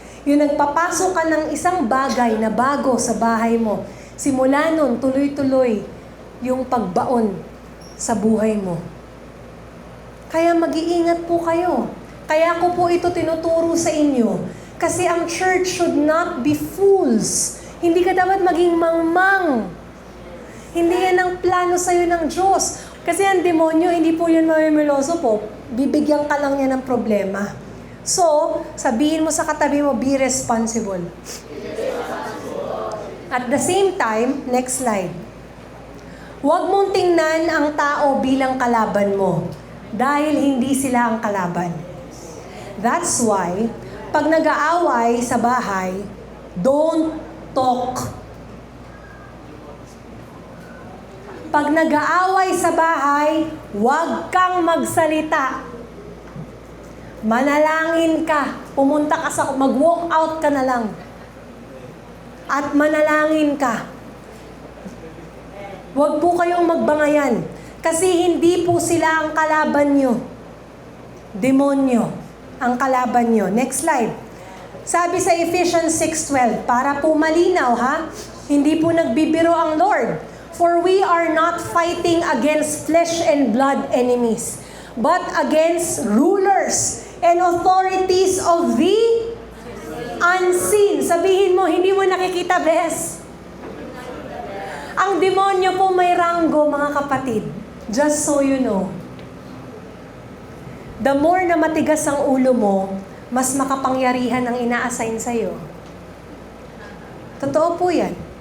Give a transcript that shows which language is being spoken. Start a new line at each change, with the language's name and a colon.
Filipino: Yung nagpapasok ka ng isang bagay na bago sa bahay mo, simula nun, tuloy-tuloy yung pagbaon sa buhay mo. Kaya mag-iingat po kayo. Kaya ko po ito tinuturo sa inyo. Kasi ang
English: church should not be fools.
Filipino: Hindi ka dapat maging mangmang. Hindi yan ang plano sa'yo ng Diyos. Kasi ang demonyo, hindi po yun mamimiloso po. Bibigyan ka lang niya ng problema. So, sabihin mo sa katabi mo,
English: be responsible. At the same time, next slide.
Filipino: Huwag mong tingnan ang tao bilang kalaban mo. Dahil hindi sila ang kalaban. That's why, pag nag-aaway sa bahay,
English: don't talk.
Filipino: Pag nag-aaway sa bahay, huwag kang magsalita. Manalangin ka. Pumunta ka sa, mag-walk out ka na lang. At manalangin ka. Huwag po kayong magbangayan. Kasi hindi po sila ang kalaban nyo. Demonyo ang kalaban nyo.
English: Next slide.
Filipino: Sabi sa Ephesians 6:12, para po malinaw ha, hindi po nagbibiro ang Lord.
English: For we are not fighting against flesh and blood enemies, but against rulers and authorities of the unseen.
Filipino: Sabihin mo, hindi mo nakikita, Bes. Ang demonyo po may ranggo, mga kapatid.
English: Just so you know.
Filipino: The more na matigas ang ulo mo, mas makapangyarihan ang ina-assign sa'yo. Totoo po yan.